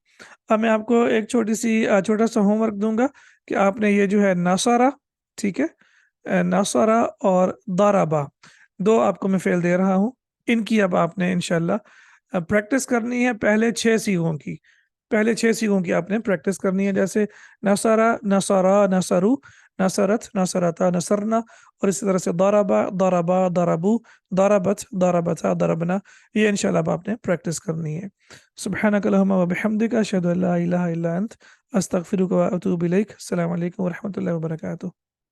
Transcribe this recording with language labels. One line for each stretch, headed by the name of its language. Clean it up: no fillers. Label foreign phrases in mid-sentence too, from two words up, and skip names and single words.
Urdu: اب میں آپ کو ایک چھوٹا سا ہوم ورک دوں گا کہ آپ نے یہ جو ہے نصر، ٹھیک ہے? نصر اور ضرب، 2 آپ کو میں فعل دے رہا ہوں. ان کی اب آپ نے ان شاء اللہ پریکٹس کرنی ہے پہلے 6 صیغوں کی. پہلے 6 صیغوں کی آپ نے پریکٹس کرنی ہے، جیسے
Arabic: نَصَرَ، نَصَرَا، نَصَرُوا، نَصَرَتْ، نَصَرَتَا، نَصَرْنَ,
Urdu: اور اسی طرح سے
Arabic: ضَرَبَ، ضَرَبَا، ضَرَبُوا، ضَرَبَتْ، ضَرَبَتَا، ضَرَبْنَ.
Urdu: یہ ان شاء اللہ اب آپ نے پریکٹس کرنی ہے.
Arabic: سبحانك اللهم و بحمدك أشهد ألا إله إلا أنت أستغفرك و أتوب إليك. السلام عليكم و رحمة الله و بركاته.